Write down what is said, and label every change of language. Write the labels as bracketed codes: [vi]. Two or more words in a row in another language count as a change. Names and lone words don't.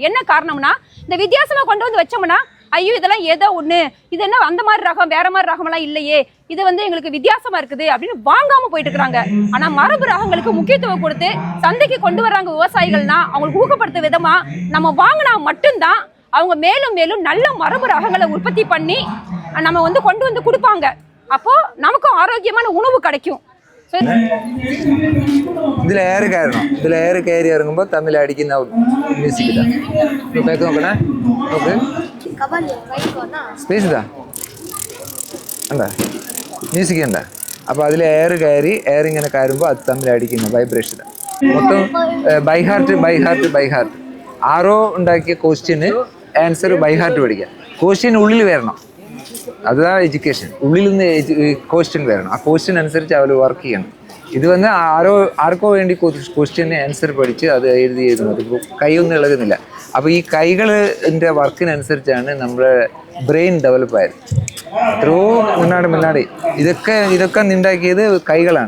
[ta] என்ன காரணம்னா இந்த வித்தியாசமாக கொண்டு வந்து வச்சோம்னா ஐயோ இதெல்லாம் ஏதோ ஒன்று, இது என்ன அந்த மாதிரி ரகம் வேற மாதிரி ரகமெல்லாம் இல்லையே, இது வந்து எங்களுக்கு வித்தியாசமாக இருக்குது அப்படின்னு வாங்காமல் போயிட்டு இருக்கிறாங்க. ஆனால் மரபு ரகங்களுக்கு முக்கியத்துவம் கொடுத்து சந்தைக்கு கொண்டு வர்றாங்க விவசாயிகள்னா அவங்களுக்கு ஊக்கப்படுத்த விதமாக நம்ம வாங்கினா மட்டும்தான் அவங்க மேலும் மேலும் நல்ல மரபு ரகங்களை உற்பத்தி பண்ணி நம்ம வந்து கொண்டு வந்து கொடுப்பாங்க. அப்போது நமக்கும் ஆரோக்கியமான உணவு கிடைக்கும். [ml] ഇതിൽ എയർ കയറണം. ഇതിൽ എയർ കയറി ഇറങ്ങുമ്പോൾ തമ്മിൽ അടിക്കുന്ന മ്യൂസിക് ഇതാ. ബാക്ക് നോക്കണേ, നോക്ക് സ്പേസ് ഇതാ അല്ല മ്യൂസിക് ഉണ്ട്. അപ്പോൾ അതിൽ എയർ കയറി എയർ ഇങ്ങനെ കയറുമ്പോൾ അത് തമ്മിൽ അടിക്കുന്ന വൈബ്രേഷൻ ഇതാ. മൊത്തം [en] by heart [ml] ആരോ ഉണ്ടാക്കിയ ക്വസ്റ്റ്യന് [en] answer by heart [ml] പഠിക്കുക. ക്വസ്റ്റ്യൻ ഉള്ളിൽ വരണം, [ta] அதுதான் எஜுகேஷன். உள்ளிலிருந்து கொஸ்டின் வரணும், [ml] ആ ക്വസ്റ്റ്യൻ അനുസരിച്ച് അവർ വർക്ക് ചെയ്യണം. ഇത് വന്ന് ആർക്കോ വേണ്ടി ക്വസ്റ്റ്യന് ആൻസർ പഠിച്ച് അത് എഴുതുന്നത് ഇപ്പോൾ കൈയൊന്നും ഇളകുന്നില്ല. അപ്പോൾ ഈ കൈകളിൻ്റെ വർക്കിനനുസരിച്ചാണ് നമ്മുടെ ബ്രെയിൻ ഡെവലപ്പായത്. എത്രയോ മുന്നാടി ഇതൊക്കെ ഉണ്ടാക്കിയത് കൈകളാണ്.